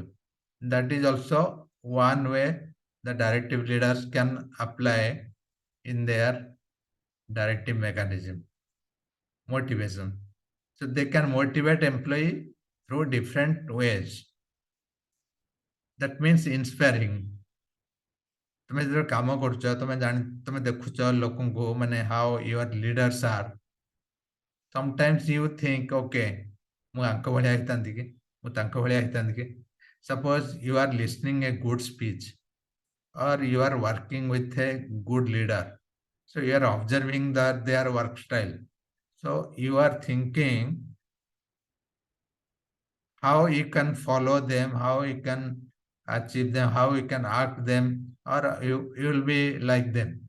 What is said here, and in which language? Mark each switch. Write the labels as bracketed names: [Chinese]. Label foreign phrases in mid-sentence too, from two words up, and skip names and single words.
[English] That is also one way the directive leaders can apply in their directive mechanism. Motivation. So they can motivate employee through different ways. That means inspiring. [Odia] তুমি ଯେତେବେଳେ କାମ କରୁଛ ତମେ ଦେଖୁଛ ଲୋକଙ୍କୁ ମାନେ [English] how your leaders are. Sometimes you think, [Odia] okay, ମୁଁ ଆଙ୍କ ଭଳିଆ ହେଇଥାନ୍ତି କି, ମୁଁ ତାଙ୍କ ଭଳିଆ ହେଇଥାନ୍ତି କି. [English] Suppose you are listening a good speech or you are working with a good leader. So you are observing their work style. So you are thinking how you can follow them, how you can achieve them, how you can act them, or you will be like them.